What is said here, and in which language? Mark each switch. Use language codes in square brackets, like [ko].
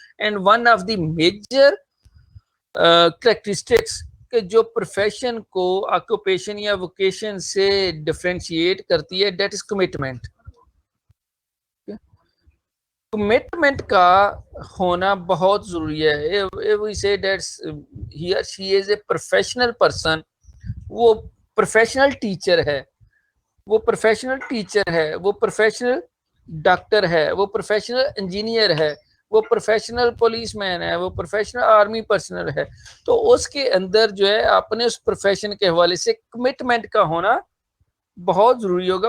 [en] and one of the major characteristics [ur] کہ جو profession کو آکوپیشن یا ووکیشن سے ڈفرینشیٹ کرتی ہے, [en] That is commitment. [ur] کمٹمنٹ کا ہونا بہت ضروری ہے. [en] we say that he or she is a professional person. [ur] وہ پروفیشنل ٹیچر ہے, وہ پروفیشنل ٹیچر ہے, وہ پروفیشنل ڈاکٹر ہے, وہ پروفیشنل انجینئر ہے, وہ پروفیشنل پولیس مین ہے, وہ پروفیشنل آرمی پرسنل ہے. تو اس کے اندر جو ہے اپنے اس پروفیشن کے حوالے سے کمٹمنٹ کا ہونا بہت ضروری ہوگا.